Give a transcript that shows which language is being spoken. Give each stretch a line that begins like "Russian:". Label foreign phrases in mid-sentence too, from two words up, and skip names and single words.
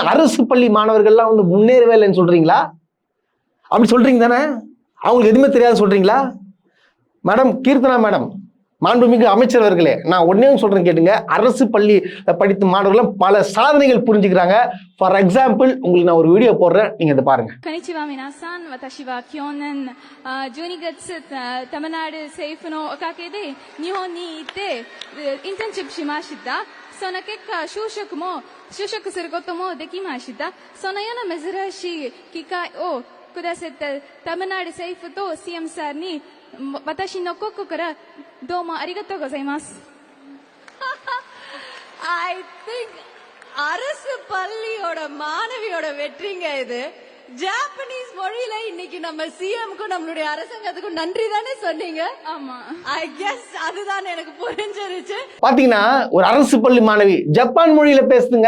Tamil: அரசு பள்ளி மாணவர்கள்லாம் வந்து முன்னேறவே இல்லைன்னு சொல்றீங்களா? அப்படி சொல்றீங்க தானே? அவங்களுக்கு எதுவுமே தெரியாது சொல்றீங்களா? மேடம், கீர்த்தனா மேடம், மாண்புமிகு அமைச்சர் அவர்களே, நான் ஒன்னே சொல்றேன் கேட்டுங்க. அரசு பள்ளி படித்த மாணவர்கள் பல சாதனைகள் புரிஞ்சுக்கிறாங்க.
English: for example
Tamil: உங்களுக்கு நான் ஒரு வீடியோ போடுறேன், நீங்க இதை பாருங்க.
Japanese: こんにちは皆さん、私は去年12月タミルナドゥ政府のおかげで日本に行ってinternshipしました. その結果就職することもできました。そのような珍しい機会をくださったタミルナド政府と CM さんに私の心からどうもありがとうございます。
English: I think
Tamil: அரசு பள்ளியோட மாணவியோட வெற்றிங்க இது. ஜாப்பனீஸ் மொழியில இன்னைக்கு நம்ம சிஎம்க்கும் நம்மளுடைய அரசாங்கத்துக்கும் நன்றி தானே சொன்னீங்க? ஆமா,
English: I guess
Tamil: அதுதான் எனக்கு புரிஞ்சிருச்சு. பாத்தீங்கன்னா ஒரு அரசு பள்ளி மாணவி ஜப்பான் மொழியில பேசுதுங்க.